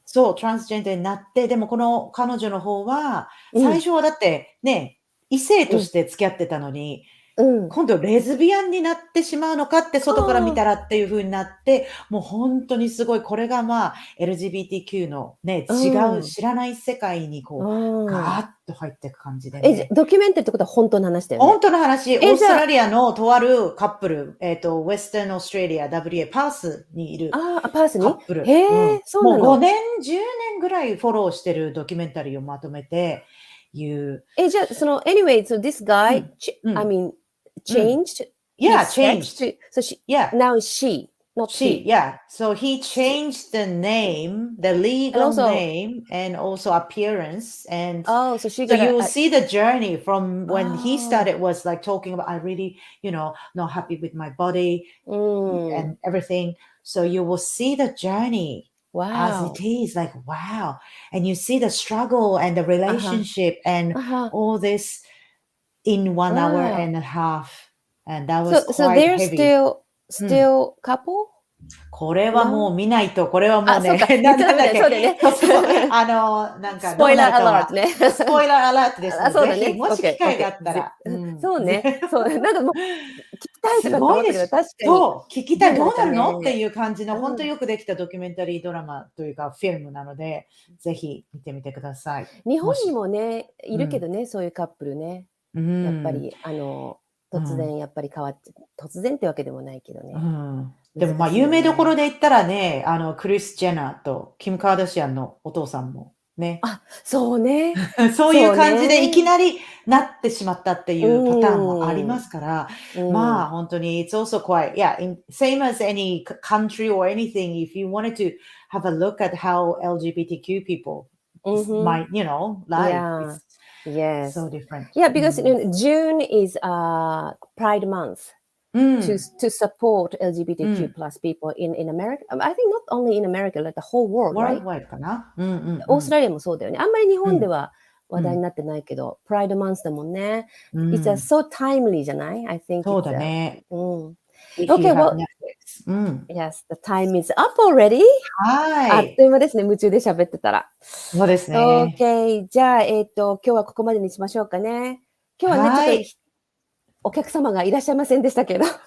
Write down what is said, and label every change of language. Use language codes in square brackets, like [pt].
[ja] そう、トランスジェンダーになって、でもこの彼女の方は、最初はだってね、異性として付き合ってたのに、今度レズビアンになってしまうのかって外から見たらっていう風になって、もう本当にすごい、これがまあ LGBTQ のね、違う知らない世界にこう、ガーッと入っていく感じでね。ドキュメンタリーってことは本当の話だよね。本当の話、オーストラリアのとあるカップル、ウェスタンオーストラリア WA パースにいるカップル。そうなの。もう5年、10年ぐらいフォローしてるドキュメンタリーをまとめて言う。じゃあ、 [en] anyway, so this guy, I mean, changed? Yeah, changed. So now it's she, not she. Yeah. So he changed the name, the legal name, and also appearance. And so you will see the journey from when he started was like talking about, I really, not happy with my body and everything. So you will see the journey as it is, like, wow. And you see the struggle and the relationship and all this in 1 hour and a half. And that was so quite they're heavy. still couple? [ja] これはもう見ないと、これはもうね、なんだっけ、そうだね。なんか、スポイラーアラートね。スポイラーアラートですので、ぜひ、もし機会があったら。そうね。なんかもう、聞きたいとかって思ったけど、確かに。そう、聞きたい、どうなるのっていう感じの、本当よくできたドキュメンタリードラマというか、フィルムなので、ぜひ見てみてください。日本にもね、いるけどね、そういうカップルね。やっぱり、突然やっぱり変わって、突然ってわけでもないけどね。でもまあ有名どころで言ったらね、クリス・ジェナーとキム・カーダシアンのお父さんもね。そうね。そういう感じでいきなりなってしまったっていうパターンもありますから、まあ本当に [en] it's also quite, same as any country or anything, if you wanted to have a look at how LGBTQ people might, live. Yes. So different. Yeah, because June is Pride Month to support LGBTQ plus people in America. I think not only in America, like the whole world, right? Worldwide [ja] かな。オーストラリアもそうだよね。あんまり日本では話題になってないけど、Pride Month だもんね。 [en] It's so timely [ja] じゃない？ [en] I think [ja] そうだね。 [en] Okay, well, yes, the time is up already. [ja] あっという間ですね、夢中で喋ってたら。そうですね。 Okay, じゃあ、今日はここまでにしましょうかね。今日はね、ちょっとお客様がいらっしゃいませんでしたけど。